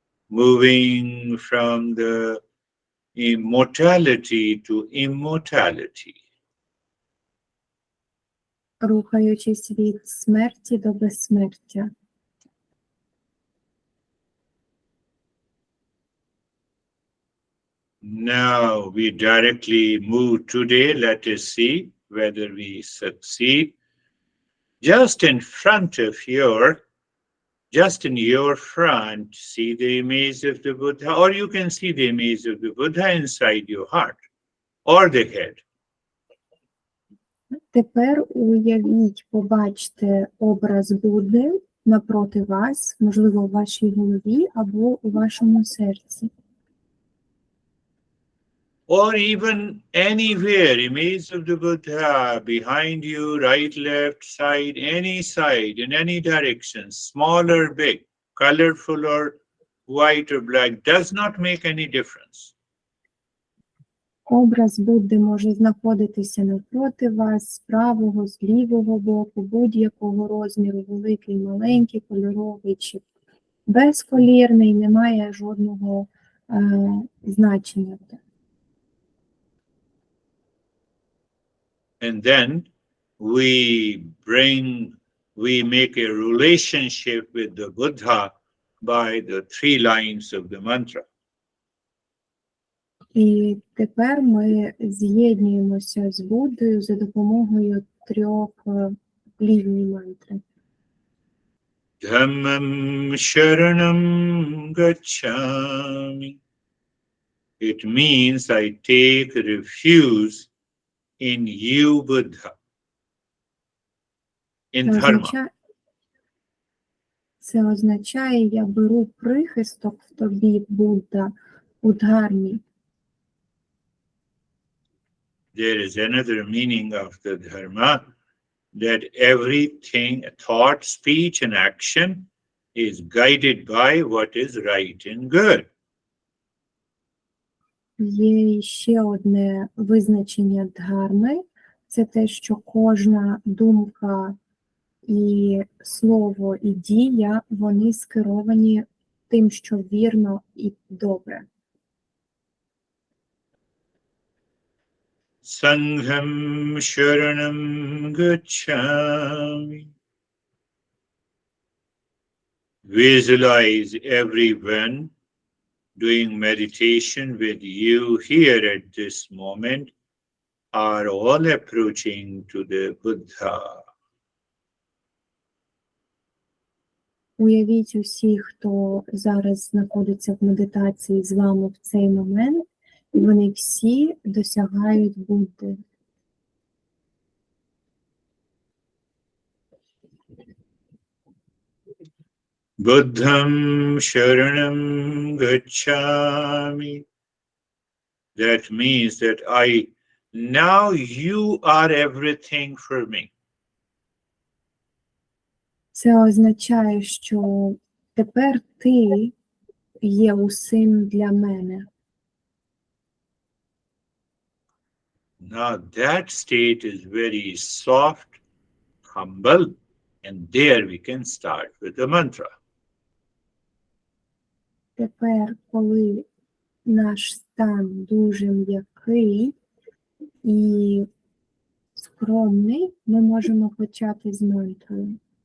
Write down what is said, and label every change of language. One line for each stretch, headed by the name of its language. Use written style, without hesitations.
English: Moving from the immortality to immortality.
Ukrainian: Рухаючись від смерті до безсмертя.
English: Now we directly move today. Let us see whether we succeed. Just in front of just in your front, see the image of the Buddha, or you can see the image of the Buddha inside your heart or the head.
Ukrainian: Тепер уявіть, побачте образ Будди напроти вас, можливо, у вашій голові або у вашому серці.
English: Or even anywhere, image of the Buddha behind you, right, left, side, in any direction, small or big, colorful or white or black, does not make any difference.
Ukrainian: Образ Будди може знаходитися навпроти вас, з правого, з лівого боку, будь-якого розміру, великий, маленький, кольоровий чи безколірний, не має жодного значення.
English: And then we make a relationship with the Buddha by the 3 lines of the mantra.
Ukrainian: І тепер ми з'єднуємося з Буддою за допомогою 3 ліній мантри.
Pali: Dhammam sharanam gacchami.
English: It means I take refuge in you, Buddha, in dharma.
Ukrainian: Це означає, я беру прихисток в тобі, Будда, у дхармі.
English: There is another meaning of the dharma, that everything, thought, speech, and action is guided by what is right and good.
Ukrainian: Є ще одне визначення дхарми. Це те, що кожна думка і слово, і дія, вони скеровані тим, що вірно і добре.
Pali: Sangham sharanam gacchami.
English: Visualize everyone doing meditation with you here at this moment are all approaching to the Buddha.
Ukrainian: Уявіть усіх, хто зараз знаходиться в медитації з вами в цей момент, і вони всі досягають Будди.
Pali: Buddham sharanam gacchami.
English: That means that now you are everything for me.
Ukrainian: Це означає, що тепер ти є усім для мене.
English: Now that state is very soft, humble, and there we can start with the mantra.
Ukrainian: Тепер, коли наш стан дуже м'який і скромний, ми можемо почати з мантрою.